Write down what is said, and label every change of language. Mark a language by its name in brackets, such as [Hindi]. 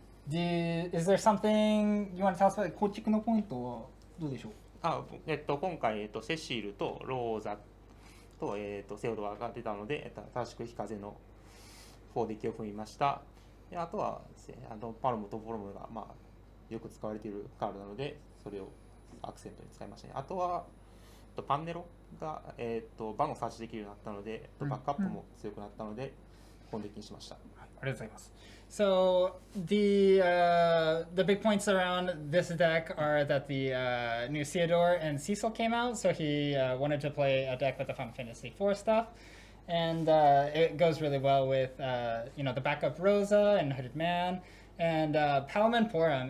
[English] Is there something you want to tell us about? [Japanese] 構築のポイントはどうでしょう？今回、セシールとローザと、セオドアが出たので、新しく非風の4デッキを組みました。であとはパロムとフォロムが、よく使われているカードなので、それをアクセントに使いましたね。あとはパンネロが、バンをサーチできるようになったので、バックアップも強くなったので、このデッキにしました。ありがとうございます。 [English] So the big points around this deck are that the new Theodore and Cecil came out, so he wanted to play a deck with the Final Fantasy IV stuff, and it goes really well with the backup Rosa and Hooded Man and Palom and Porum.